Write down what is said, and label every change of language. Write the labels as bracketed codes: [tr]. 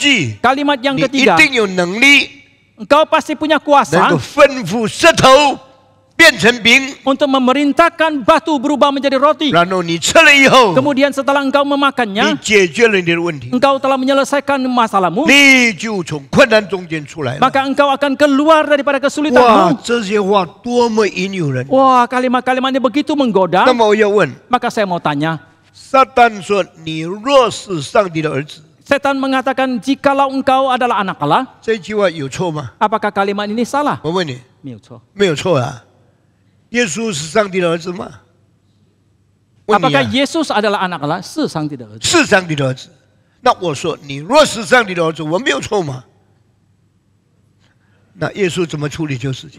[zh] 句， [id] Kalimat yang [zh] 你一 [id] ketiga, [zh] 定有能力 [id] engkau pasti punya [zh] 能 [id] kuasa [zh] 够吩咐石头变成饼， [id] untuk memerintahkan batu berubah menjadi roti. [zh] 然后你吃了以后， [id] Kemudian setelah engkau [zh] 你 [id] memakannya, [zh] 解决了你的问题， [id] engkau telah menyelesaikan masalahmu, [zh] 你就从困难中间出来了。 [id] maka engkau akan keluar daripada [zh] 哇， [id] kesulitanmu. [zh] 这些话多么引诱人！ [id] Wah, kalimat-kalimat ini begitu [zh] 那 [id] menggoda. [zh] 么我要问， [id] Maka saya mau tanya, [zh] 撒旦说：“你若是上帝的儿子。” [id] setan mengatakan jikalau engkau adalah anak Allah, [zh] 这句话有错吗？ [id] apakah kalimat ini salah? [zh] 我问你， Miuco. 没有错啊。耶稣是上帝的儿子吗？问你 [id] Apakah [zh] 啊， [id] Yesus adalah anak Allah? [zh] 是上帝的儿子。是上帝的儿子。那我说，你若是上帝的儿子，我没有错吗？那耶稣怎么处理这个事情？